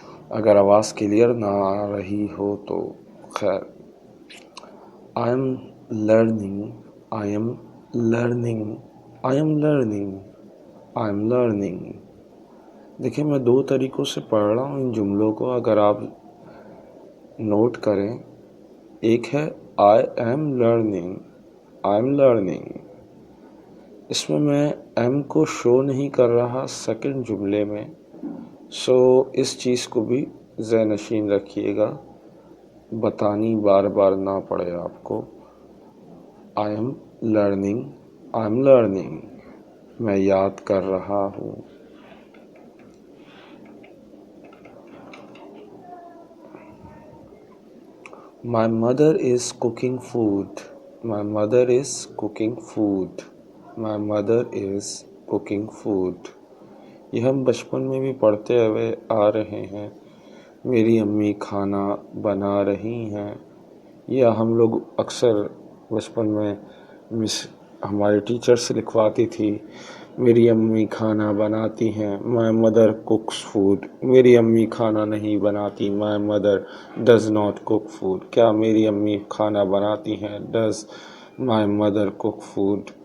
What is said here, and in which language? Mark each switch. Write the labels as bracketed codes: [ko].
[ur] اگر آواز کلیئر نہ آ رہی ہو تو خیر. [en] I am learning. I am learning. I am learning. I am learning. [ur] دیکھیں میں 2 طریقوں سے پڑھ رہا ہوں ان جملوں کو، اگر آپ نوٹ کریں. ایک ہے [en] I am learning. I am learning. [ur] اس میں ایم کو شو نہیں کر رہا سیکنڈ جملے میں، سو اس چیز کو بھی ذہن نشین رکھیے گا، بتانی بار بار نہ پڑے آپ کو. [en] I am learning. I am learning. [ur] میں یاد کر رہا ہوں. [en] My mother is cooking food. My mother is cooking food. My mother is cooking food. [ur] یہ ہم بچپن میں بھی پڑھتے ہوئے آ رہے ہیں. میری امی کھانا بنا رہی ہیں. یا ہم لوگ اکثر بچپن میں ہمارے ٹیچر سے لکھواتی تھی میری امی کھانا بناتی ہیں. [en] My mother cooks food. [ur] میری امی کھانا نہیں بناتی. [en] My mother does not cook food. [ur] کیا میری امی کھانا بناتی ہیں؟ [en] Does my mother cook food.